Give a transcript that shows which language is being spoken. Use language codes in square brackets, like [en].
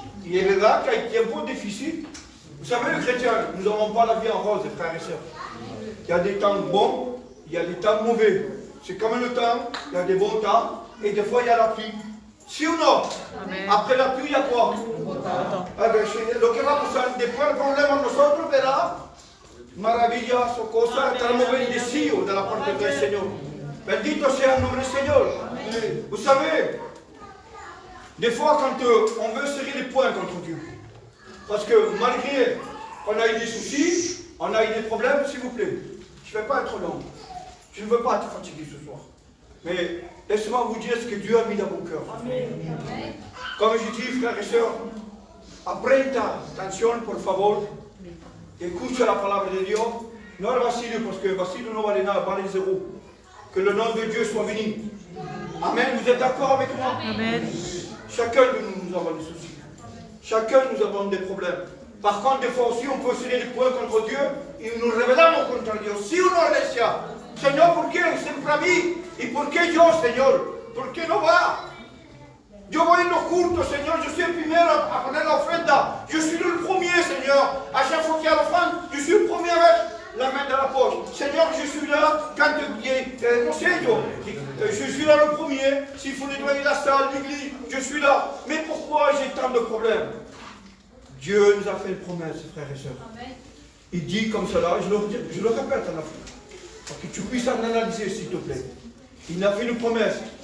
[fr] Il est vrai qu'il y a un peu difficile. Vous savez, les chrétiens, nous n'avons pas la vie en rose, frères et sœurs. Il y a des temps bons, il y a des temps mauvais. C'est comme le temps, il y a des bons temps, et des fois il y a la pluie. Si ou non? Amen. Après la pluie, il y a quoi? [es] Lo que va a pasar después del problema nosotros verá maravillas o cosas, estaremos bendecidos de la parte del Señor. Bendito sea el nombre del Señor. Amen. [fr] Vous savez, des fois quand on veut serrer les poings contre Dieu, parce que malgré qu'on a eu des soucis, on a eu des problèmes, s'il vous plaît, je ne vais pas être long. Je ne veux pas te fatiguer ce soir. Mais laissez-moi vous dire ce que Dieu a mis dans mon cœur. Amen. Comme je dis, frères et sœurs, [es] aprenda atención, por favor. Escucha la palabra de Dios. No el vacío, [fr] parce que [es] vacío no vale nada, vale zéro. [fr] Que le nom de Dieu soit béni. Amen. Vous êtes d'accord avec moi? Amen. Chacun de nous avons des soucis. Chacun nous avons des problèmes. Par contre, des fois aussi, on peut serrer les poings contre Dieu et [es] nous rebelamos contra Dios. Si uno decía, Señor, ¿por qué siempre a mí? ¿Y por qué yo, Señor? ¿Por qué no va? Yo voy en los cultos, Señor, yo soy el primero a poner la ofrenda. [fr] Je suis le premier, Señor. À chaque fois qu'il y a l'offrande, je suis le premier avec la main dans la poche. Seigneur, je suis là quand non sais, je suis là le premier. S'il faut nettoyer la salle, l'église, je suis là. Mais pourquoi j'ai tant de problèmes? Dieu nous a fait une promesse, frères et sœurs. Il dit comme cela, je le répète à la fin, pour que tu puisses en analyser, s'il te plaît. Il a fait une promesse.